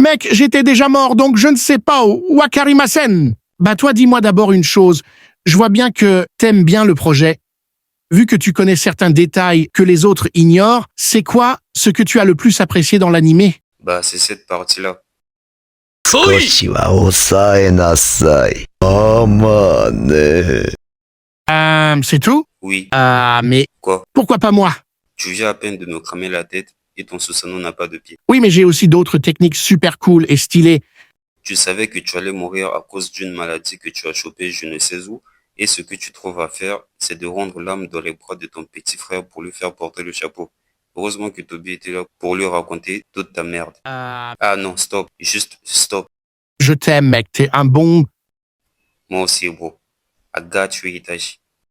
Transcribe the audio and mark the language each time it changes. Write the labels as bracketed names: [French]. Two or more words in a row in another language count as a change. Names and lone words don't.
[French] Mec, j'étais déjà mort, donc je ne sais pas. Wakarimasen. Bah toi, dis-moi d'abord une chose. Je vois bien que t'aimes bien le projet. Vu que tu connais certains détails que les autres ignorent, c'est quoi ce que tu as le plus apprécié dans l'animé? Bah, c'est cette partie-là. [Japanese] 少しは抑えなさい。まあね。 [French] C'est tout? Oui. Mais Quoi? pourquoi pas moi? Tu viens à peine de me cramer la tête et ton Susanoo n'a pas de pied. Oui, mais j'ai aussi d'autres techniques super cool et stylées. Tu savais que tu allais mourir à cause d'une maladie que tu as chopée je ne sais où. Et ce que tu trouves à faire, c'est de rendre l'âme dans les bras de ton petit frère pour lui faire porter le chapeau. Heureusement que Toby était là pour lui raconter toute ta merde. Ah non, stop. Juste stop. Je t'aime, mec, t'es un bon... Moi aussi, [English] bro. I got you, Itachi.